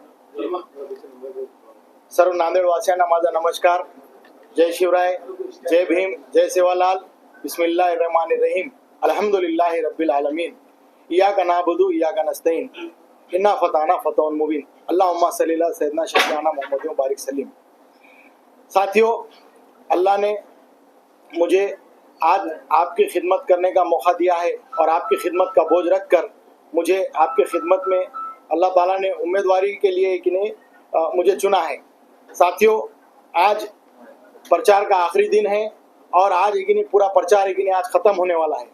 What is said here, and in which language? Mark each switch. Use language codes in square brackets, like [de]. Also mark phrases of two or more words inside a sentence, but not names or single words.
[mr] सर्व नांदेडवासियांना माझा नमस्कार. जय शिवराय, जय भीम, जय सेवालाल. [ar] بسم الله الرحمن الرحيم. الحمد لله رب العالمين. إياك نعبد وإياك نستعين. إنا فتحنا فتحا مبينا. اللهم صل على سيدنا شفيعنا محمد وبارك وسلم. [hi] साथियों, अल्लाह ने मुझे आज आपकी खिदमत करने का मौका दिया है और आपकी खिदमत का बोझ रख कर मुझे आपकी खिदमत में अल्लाह ताला ने उम्मीदवारी के लिए कि मुझे चुना है. साथियों, आज प्रचार का आखिरी दिन है और आज कि पूरा प्रचार कि आज ख़त्म होने वाला है.